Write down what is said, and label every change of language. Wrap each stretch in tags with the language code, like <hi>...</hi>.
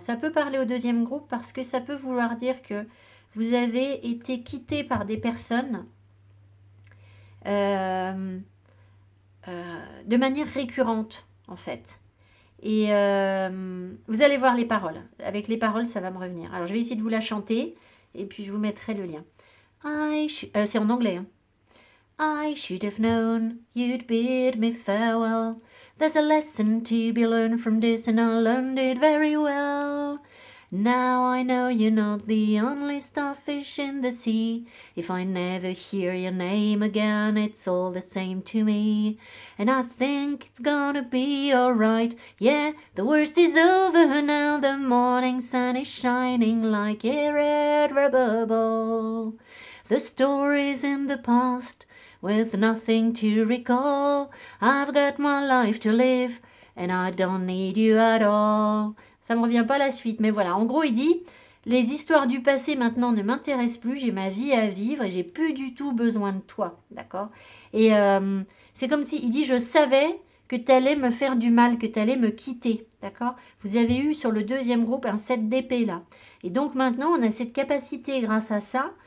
<fr>Ça peut parler au deuxième groupe parce que ça peut vouloir dire que vous avez été quitté par des personnes de manière récurrente, en fait. Et vous allez voir les paroles. Avec les paroles, ça va me revenir. Alors, je vais essayer de vous la chanter et puis je vous mettrai le lien. C'est en anglais, hein.</fr> <en>I should have known you'd bid me farewell. There's a lesson to be learned from this, and I learned it very well. Now I know you're not the only starfish in the sea. If I never hear your name again, it's all the same to me. And I think it's gonna be alright. Yeah, the worst is over now. The morning sun is shining like a red rubber ball. The story's in the past, with nothing to recall. I've got my life to live, and I don't need you at all.</en> <fr>Ça me revient pas la suite, mais voilà. En gros, il dit, les histoires du passé maintenant ne m'intéressent plus, j'ai ma vie à vivre et j'ai plus du tout besoin de toi, d'accord? Et c'est comme si, il dit, je savais que tu allais me faire du mal, que tu allais me quitter, d'accord? Vous avez eu sur le deuxième groupe un 7 d'épée là. Et donc maintenant, on a cette capacité grâce à ça.</fr>